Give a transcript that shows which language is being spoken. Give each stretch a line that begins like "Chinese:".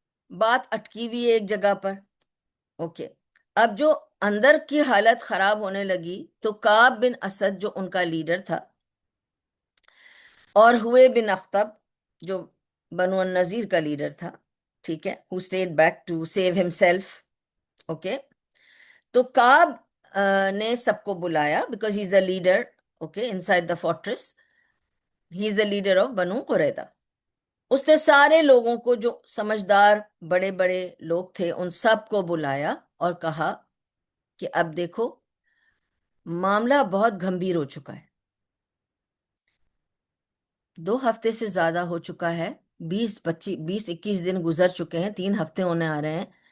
Urdu: بات اٹکی ہوئی ہے ایک جگہ پر. اوکے. اب جو اندر کی حالت خراب ہونے لگی تو کعب بن اسد جو ان کا لیڈر تھا، اور ہوئے بن اخطب جو بنو النذیر کا لیڈر تھا، ٹھیک ہے،
English: who stayed back to save himself.
Urdu: Okay. تو کعب نے سب کو بلایا
English: because he is the leader, okay, inside the fortress. He is the leader of Banu Qurayza.
Urdu: اس نے سارے لوگوں کو، جو سمجھدار بڑے بڑے لوگ تھے، ان سب کو بلایا اور کہا کہ اب دیکھو معاملہ بہت گھمبیر ہو چکا ہے. 2 ہفتے سے زیادہ ہو چکا ہے، 20 21 دن گزر چکے ہیں، 3 ہفتے ہونے آ رہے ہیں.